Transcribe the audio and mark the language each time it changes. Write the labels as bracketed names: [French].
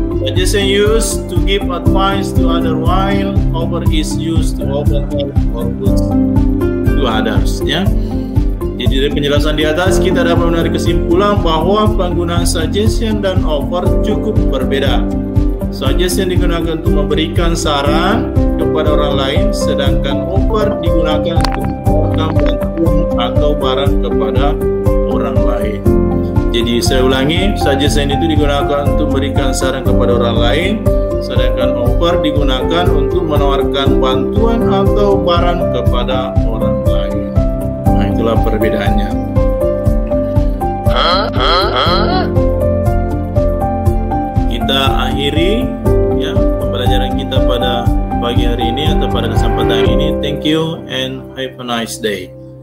[English] Suggestion used to give advice to other, while offer is used to offer help or goods to others, ya. [Indonesian] Jadi dari penjelasan di atas kita dapat menarik kesimpulan bahwa penggunaan suggestion dan offer cukup berbeda. Suggestion digunakan untuk memberikan saran kepada orang lain, sedangkan offer digunakan untuk memberikan bantuan atau barang kepada orang lain. Jadi saya ulangi, suggestion itu digunakan untuk memberikan saran kepada orang lain, sedangkan offer digunakan untuk menawarkan bantuan atau barang kepada orang lain. Nah, itulah perbedaannya. Kita akhiri, ya, pembelajaran kita pada pagi hari ini atau pada kesempatan ini. [English] Thank you and have a nice day.